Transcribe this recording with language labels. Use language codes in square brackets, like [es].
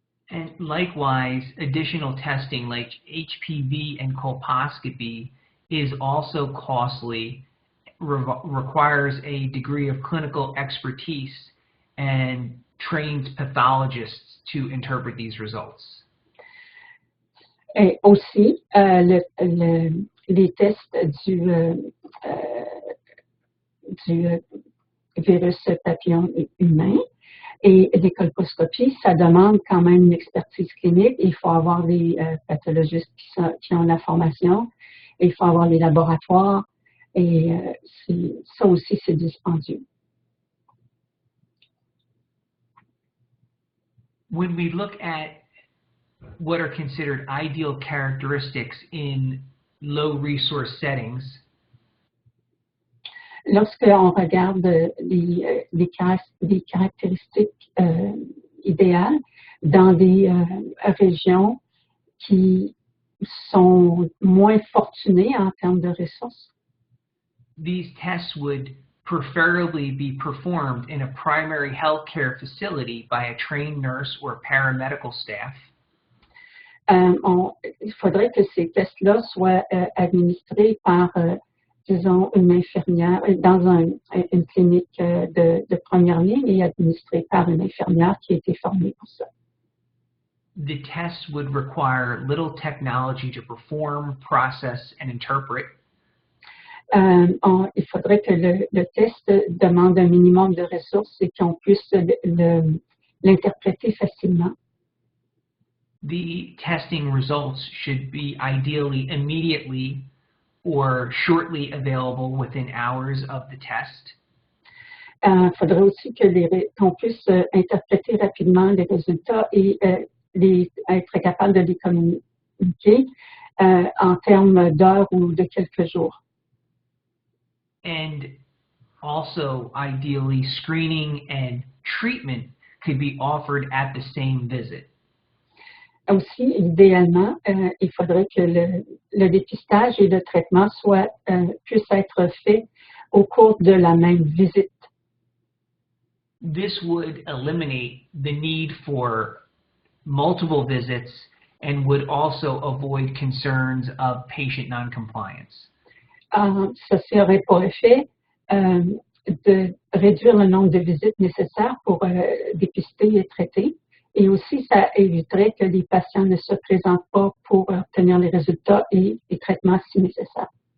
[en] And likewise, additional testing like HPV and colposcopy is also costly, requires a degree of clinical expertise and trained pathologists to interpret these results. [fr] Et aussi, les tests du virus papillon humain et les colposcopies, ça demande quand même une expertise clinique. Il faut avoir des pathologistes qui ont la formation, et il faut avoir les laboratoires, et ça aussi, c'est dispendieux. [en] When we look at what are considered ideal characteristics in low resource settings, [fr] lorsqu'on regarde des caractéristiques idéales dans des régions qui sont moins fortunées en termes de ressources, [en] these tests would preferably be performed in a primary healthcare facility by a trained nurse or paramedical staff. [fr] Il faudrait que ces tests-là soient administrés par disons, une infirmière dans une clinique de première ligne et administrée par une infirmière qui a été formée pour ça. [en] The test would require little technology to perform, process, and interpret. [fr] Il faudrait que le test demande un minimum de ressources et qu'on puisse l'interpréter facilement. [en] The testing results should be ideally immediately or shortly available within hours of the test. [fr] Il faudrait aussi qu'on puisse interpréter rapidement les résultats et être capable de les communiquer en termes d'heures ou de quelques jours. [en] And also, ideally, screening and treatment could be offered at the same visit. [fr] Aussi, idéalement, il faudrait que le dépistage et le traitement puissent être faits au cours de la même visite. [en] This would eliminate the need for multiple visits and would also avoid concerns of patient noncompliance. [fr] Ceci aurait pour effet de réduire le nombre de visites nécessaires pour dépister et traiter. Et aussi, ça éviterait que les patients ne se présentent pas pour obtenir les résultats et les traitements si nécessaire.